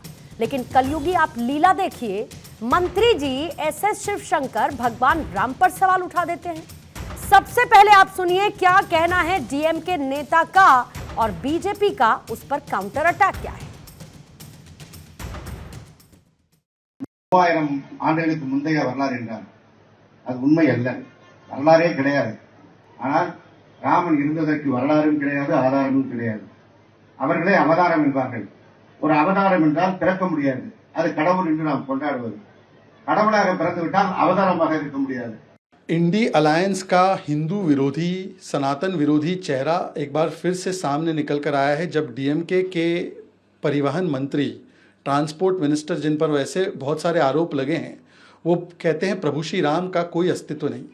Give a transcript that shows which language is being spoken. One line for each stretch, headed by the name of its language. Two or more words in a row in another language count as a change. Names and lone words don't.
Hindi: लेकिन कलयुगी आप लीला देखिए, मंत्री जी एस शिवशंकर भगवान राम पर सवाल उठा देते हैं। सबसे पहले आप सुनिए क्या कहना है डीएमके नेता का और बीजेपी का उस पर
English: counter attack
Hindi: क्या है।
Tamil: 3000 ஆண்டுகளுக்கு முந்தைய வரலாறு என்றால் அது உண்மை அல்ல, வரலாறே கிடையாது. ஆனால் ராமன் இருந்ததற்கு வரலாறும் கிடையாது, ஆதாரமும் கிடையாது. அவர்களே அவதாரம் என்பார்கள். ஒரு அவதாரம் என்றால் பிறக்க முடியாது, அது கடவுள் என்று நாம் கொண்டாடுவது. கடவுளாக பிறந்துவிட்டால் அவதாரமாக இருக்க முடியாது।
Hindi: इंडी अलायंस का हिंदू विरोधी, सनातन विरोधी चेहरा एक बार फिर से सामने निकल कर आया है, जब डीएमके के परिवहन मंत्री,
English: transport minister,
Hindi: जिन पर वैसे बहुत सारे आरोप लगे हैं, वो कहते हैं प्रभु श्री राम का कोई अस्तित्व नहीं।